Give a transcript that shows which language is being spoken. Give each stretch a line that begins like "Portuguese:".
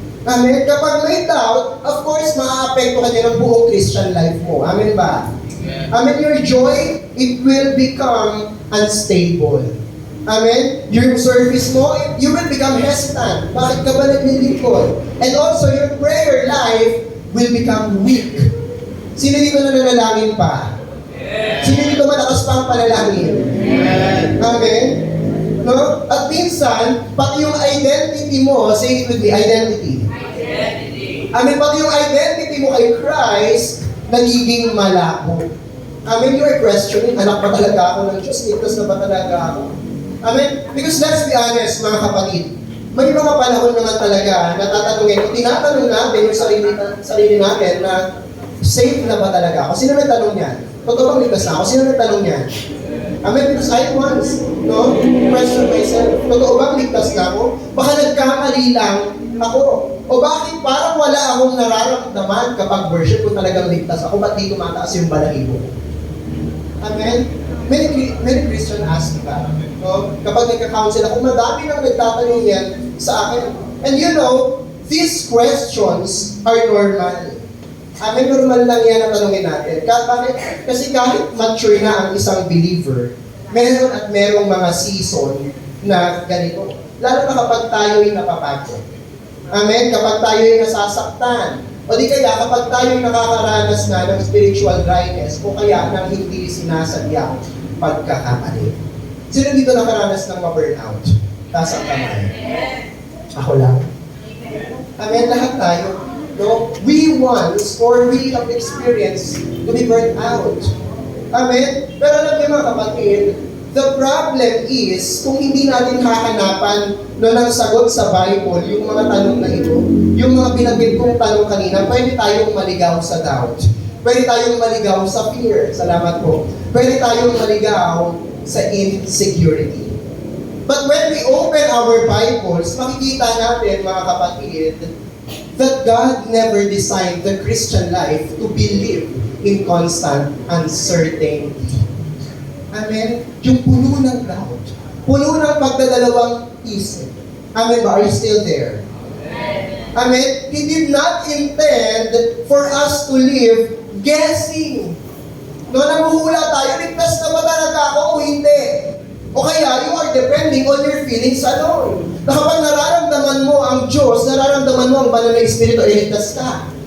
Filipino: Amen, kapag may doubt,
English: of course,
Filipino: maaapekto ka niya ng buong Christian life mo. Amen ba?
English: Amen, your joy, it will become unstable. Amen? Your service mo, you will become hesitant.
Filipino: Bakit ka ba naglilingkod?
English: And also, your prayer life will become weak.
Filipino: Sino dito na nanalangin pa? Sino dito malakas pa ang panalangin? Amen? No? At minsan, pati yung
English: identity mo, say it with me, identity.
Filipino: Amen? Pati yung identity mo kay Christ, nagiging malabo. Amen?
English: You are questioning,
Filipino: anak ba talaga ako ng Diyos? Ligtas na ba talaga ako? Amen?
English: Because let's be honest,
Filipino: mga kapatid, may mga panahon naman talaga na tatanungin, tinatanong natin yung sarili natin na safe na ba talaga ako? Sino nagtanong niyan? Totoo bang ligtas na ako? Sino nagtanong niyan? Amen?
English: Because I once, no, question myself,
Filipino: totoo bang ligtas na ako? Baka nagkamali lang ako. O bakit parang wala akong nararamdaman kapag worship kung talagang ligtas ako, ba't di tumataas yung balahibo ko? Amen?
English: Many Christians ask me that. No?
Filipino: Kapag nagka-counsel ako, madami nang nagtatanong yan sa akin.
English: And you know, these questions are normal.
Filipino: Amen, normal lang yan ang tanongin natin. Bakit? Kasi kahit mature na ang isang believer, meron at merong mga season na ganito. Lalo na kapag tayo'y napapagod. Amen, kapag tayo'y nasasaktan. O di kaya kapag tayo'y nakakaranas na ng spiritual dryness o kaya ng hindi sinasadya pagkakamali. Sino dito nakaranas ng ma-burnout? Taas ang kamay. Ako lang. Amen, lahat tayo. No?
English: We once, or we have experienced to be burnt out. Amen?
Filipino: Pero alam niyo mga kapatid,
English: the problem is,
Filipino: kung hindi natin hahanapan ng sagot sa Bible, yung mga tanong na ito, yung mga binabit kong tanong kanina, pwede tayong maligaw sa doubt. Pwede tayong maligaw sa fear. Salamat po. Pwede tayong maligaw sa insecurity.
English: But when we open our Bibles,
Filipino: makikita natin, mga kapatid,
English: that God never designed the Christian life to be lived in constant uncertainty. Amen?
Filipino: Yung puno ng doubt. Puno ng pagdadalawang isip.
English: Amen ba? Are you still there? Amen? He did not intend for us to live guessing.
Filipino: No, namuhula tayo, ligtas na ba talaga ako o hindi? O kaya,
English: you are depending on your feelings alone.
Filipino: Na kapag nararamdaman mo ang Diyos, nararamdaman mo ang banal na Espiritu, ay ligtas ka.